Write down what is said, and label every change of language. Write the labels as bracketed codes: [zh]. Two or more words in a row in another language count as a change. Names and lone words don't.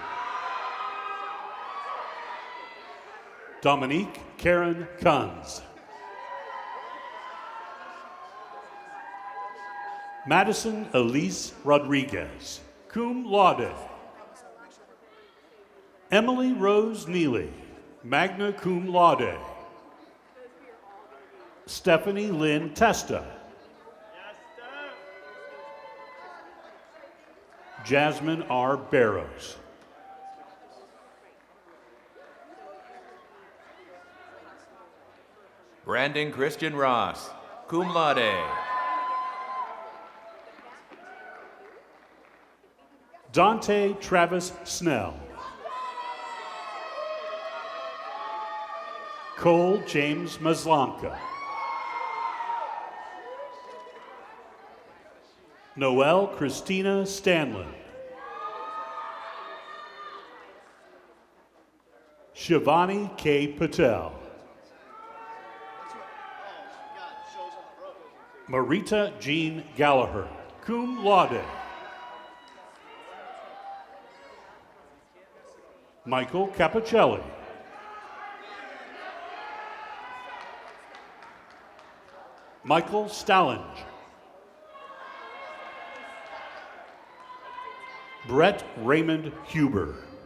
[en] Dominique Karen Kunz. Madison Elise Rodriguez, [la] cum laude. [en] Emily Rose Neely, [la] magna cum laude. [en] Stephanie Lynn Testa. Jasmine R. Barrows. Brandon Christian Ross, [la] cum laude. [en] Dante Travis Snell. Cole James Maslanka. Noelle Christina Stanlin. Shivani K. Patel. Marita Jean Gallagher, [la] cum laude. [en] Michael Capicelli. Michael Stallinge. Brett Raymond Huber.